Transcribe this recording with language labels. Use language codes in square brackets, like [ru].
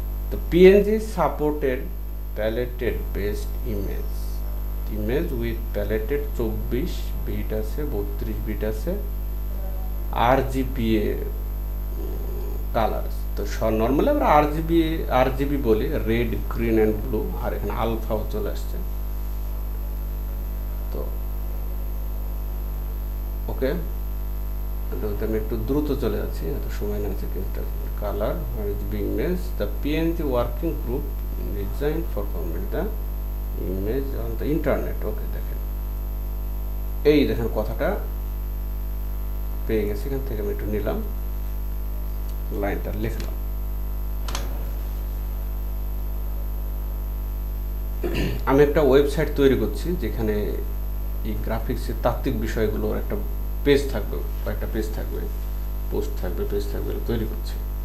[en] তো PNG supported paletted based image with paletted 24 bit আছে, 32 bit আছে, RGBA কালার্স। [bn] তো নর্মালি আমরা RGB বলি, রেড, গ্রিন অ্যান্ড ব্লু, আর এখানে আলফাও চলে আসছে। তো ওকে, আমি একটু দ্রুত চলে যাচ্ছি, এত সময় না আছে। [en] Colour, RGB image, the PNG working group designed for convert the image on the internet। [bn] ওকে, দেখেন এই দেখেন কথাটা পেয়ে গেছি, এখান থেকে আমি একটু নিলাম, লাইনটা লিখলাম। আমি একটা ওয়েবসাইট তৈরি করছি যেখানে এই গ্রাফিক্সের তাত্ত্বিক বিষয়গুলোর একটা পেজ থাকবে, কয়েকটা পেজ থাকবে, পোস্ট থাকবে, পেজ থাকবে, তৈরি করছি।